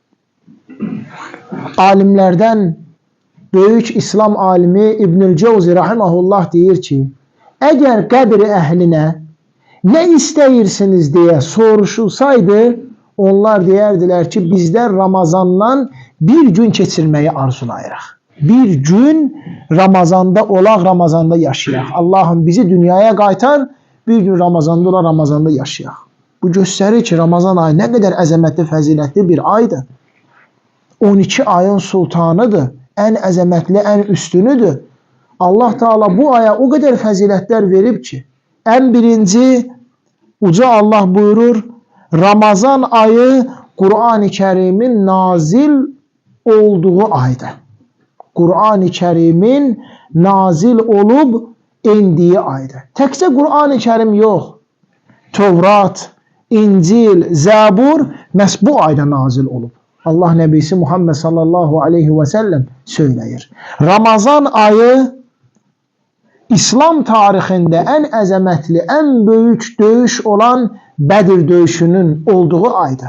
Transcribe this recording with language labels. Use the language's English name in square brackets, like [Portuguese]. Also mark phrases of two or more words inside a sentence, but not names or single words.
[Turkish] Alimlerden büyük [Azerbaijani] İslam alimi İbnül Cevzi rahimahullah deyir ki, eğer qəbri əhlinə ne isteyirsiniz diye soruşulsaydı, onlar deyərdilər ki, bizler Ramazandan bir gün keçirməyi arzulayırıq. bir gün Ramazanda olaq, Ramazanda yaşayaq. Allah'ım bizi dünyaya qaytar, bir gün Ramazanda olaq, Ramazanda yaşayaq. Bu göstərir ki, Ramazan ayı nə qədər əzəmətli, fəzilətli bir aydır. 12 ayın sultanıdır, ən əzəmətli, ən üstünüdür. Allah Teala bu aya o qədər fəzilətlər verib ki, ən birinci, uca Allah buyurur, Ramazan ayı Kur'an-ı Kerim'in nazil olduğu aydır. [Turkish] Kur'an-ı Kerim'in nazil olup indiği aydır. [Azerbaijani] Təkcə Kur'an-ı Kerim yox. Tevrat, İncil, Zabur məhz bu ayda nazil olub. Allah Nəbisi Muhammed [Arabic] صلى الله عليه وسلم [Azerbaijani] söyləyir. Ramazan ayı İslam tarixində ən əzəmətli, ən böyük döyüş olan Bədir döyüşünün olduğu aydır.